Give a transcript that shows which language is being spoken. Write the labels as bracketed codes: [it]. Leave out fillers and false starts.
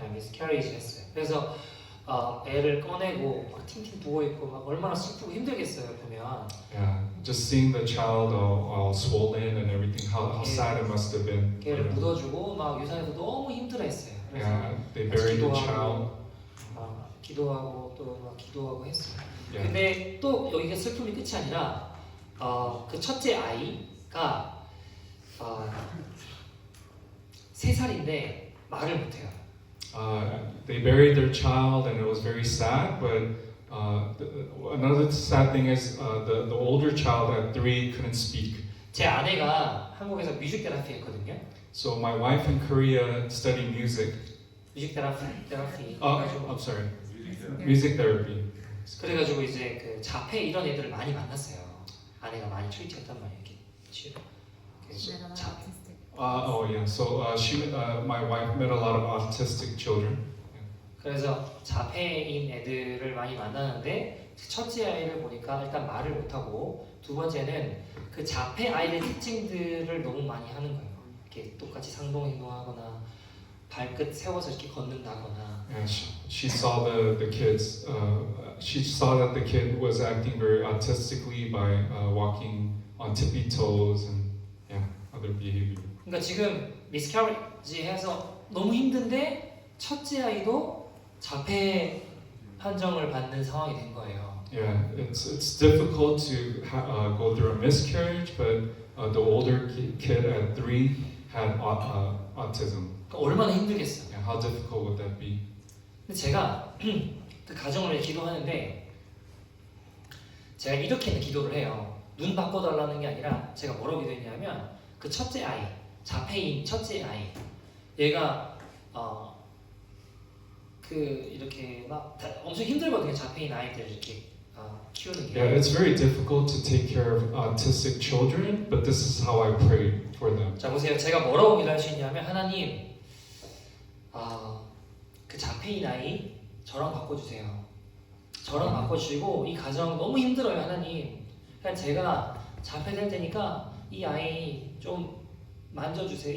[ko] miscarriage였어요. 그래서 애를 꺼내고 막 팅팅 부어 있고 막 얼마나 슬프고 힘들겠어요 보면. [en] Yeah, just seeing the child all swollen and everything, how sad it must have been. [ko] 걔를 묻어주고 막 유산에서 너무 힘들어했어요. 그래서 [en] Yeah, they buried the child. [ko] 기도하고 또 막 기도하고 했어요. [en] Yeah. [ko] 근데 또 여기가 슬픔이 끝이 아니라 그 첫째 아이가 3살인데 말을 못해요. [en] They buried their child and it was very sad, but another sad thing is the older child at 3 couldn't speak. [ko] 제 아내가 한국에서 뮤직 테라피 했거든요. [en] So my wife in Korea studied music. [ko] 뮤직 테라피 [en] I'm sorry, music therapy. [ko] 그래가지고 이제 그 자폐 이런 애들을 많이 만났어요. 아내가 많이 트리트했단 말이에요. 이렇게 치료. 그래서 자폐. [en] Oh yeah, so my wife met a lot of autistic children. [ko] 그래서 자폐인 애들을 많이 만나는데 첫째 아이를 보니까 일단 말을 못하고 두 번째는 그 자폐 아이의 특징들을 너무 많이 하는 거예요. 이렇게 똑같이 상동 행동하거나 발끝 세워서 이렇게 걷는다거나. [en] And she saw the kids. She saw that the kid was acting very autistically by walking on tippy toes and other behavior. [ko] 그러니까 지금 미스캐리지 해서 너무 힘든데 첫째 아이도 자폐 판정을 받는 상황이 된 거예요. [en] Yeah, it's difficult to go through a miscarriage, but the older kid at 3 had autism. [ko] 그러니까 얼마나 힘들겠어요. [en] Yeah, how difficult would that be? [ko] 근데 제가 그 가정을 위해 기도하는데 제가 이렇게 기도를 해요. 눈 바꿔달라는 게 아니라 제가 뭐라고 기도했냐면 그 첫째 아이, 자폐인 첫째 아이, 얘가 그 이렇게 막 엄청 힘들거든요. 자폐인 아이들 이렇게 키우는 게. [en] Yeah, it's very difficult to take care of autistic children, but this is how I pray for them. [ko] 자 보세요. 제가 뭐라고 기도할 수 있냐면 하나님, 그 자폐인 아이 저랑 바꿔주세요. 저랑 바꿔주시고 이 가정 너무 힘들어요 하나님. 그러니까 제가 자폐될 테니까 이 아이 좀 만져주세요.